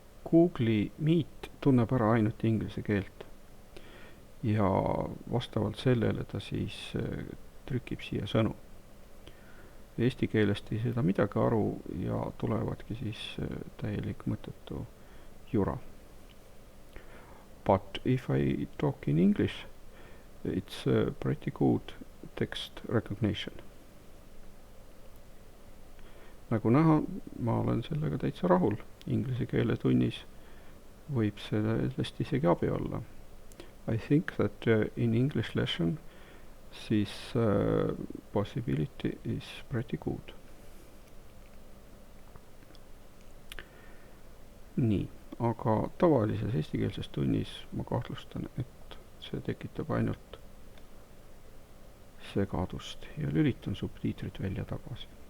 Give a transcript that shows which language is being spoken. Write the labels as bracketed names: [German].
[Estonian] Google'i Meet tunneb ära ainult inglise keelt ja vastavalt sellele ta siis trükib siia sõnu. Eesti keelest ei seda midagi aru ja tulevadki siis täielik mõttetu jura. [English] But if I talk in English, it's pretty good text recognition. [Estonian] Nagu näha, ma olen sellega täitsa rahul. Inglise keele tunnis võib sellest isegi abi olla. [English] I think that in English lesson this possibility is pretty good. [Estonian] Nii, aga tavalises eestikeelses tunnis ma kahtlustan, et see tekitab ainult segadust ja lülitan subtiitrid välja tagasi.